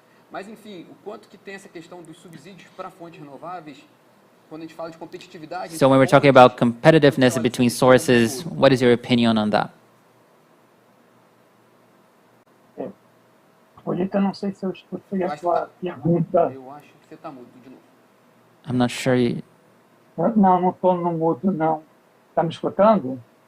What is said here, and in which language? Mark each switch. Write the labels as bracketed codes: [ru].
[pt] Mas, enfim, o quanto que tem essa questão dos subsídios para fontes renováveis, quando a gente fala de competitividade... [en] So when we're talking about competitiveness between sources, what is your opinion on that? [pt] Polito, não sei se eu escutei a sua pergunta. Eu acho que você está mudo de novo. [en] I'm not sure. [pt] Não, não estou no mudo, não. Está me escutando?